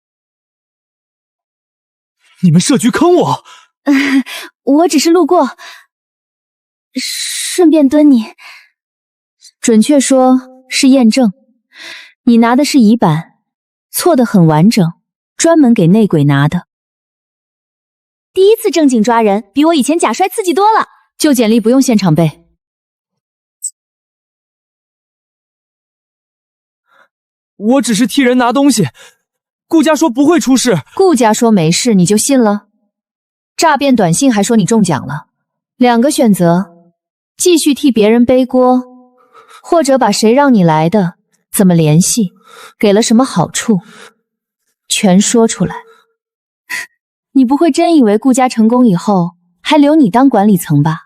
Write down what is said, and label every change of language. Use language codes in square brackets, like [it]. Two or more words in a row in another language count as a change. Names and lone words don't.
[zh] 你們設局坑我？我只是路過，順便蹲你。準確說是驗證，你拿的是乙板，錯得很完整，專門給內鬼拿的。第一次正經抓人，比我以前假摔刺激多了。旧简历不用现场背。我只是替人拿東西，顧家说不会出事。顧家說沒事，你就信了？詐騙短信還說你中獎了。2個選擇，繼續替別人背鍋，或者把誰讓你來的，怎麼聯繫，給了什麼好處，全說出來。你不会真以為顧家成功以後還留你當管理層吧？